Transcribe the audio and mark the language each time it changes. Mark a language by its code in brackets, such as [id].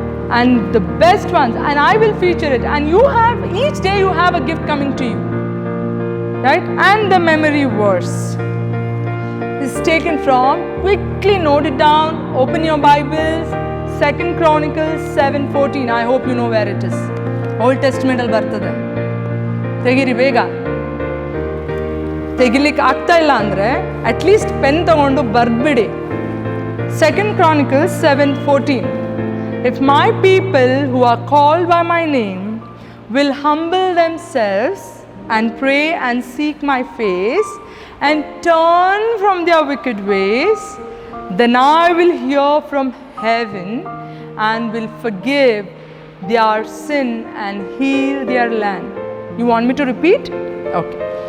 [en] And the best ones, and I will feature it. And each day you have a gift coming to you, right? And the memory verse is taken from, quickly note it down, open your Bibles, 2 Chronicles 7:14. I hope you know where it is. [kn] Old Testament al bartade. Tegiri bega. ತೆಗಿಲಿಕ್ಕೆ ಆಗ್ತಾ ಇಲ್ಲ ಅಂದರೆ at least pen ತಗೊಂಡು ಬರ್ಬಿಡಿ. [en] 2 Chronicles 7:14. If my people who are called by my name will humble themselves and pray and seek my face and turn from their wicked ways, then I will hear from heaven and will forgive their sin and heal their land. You want me to repeat? Okay.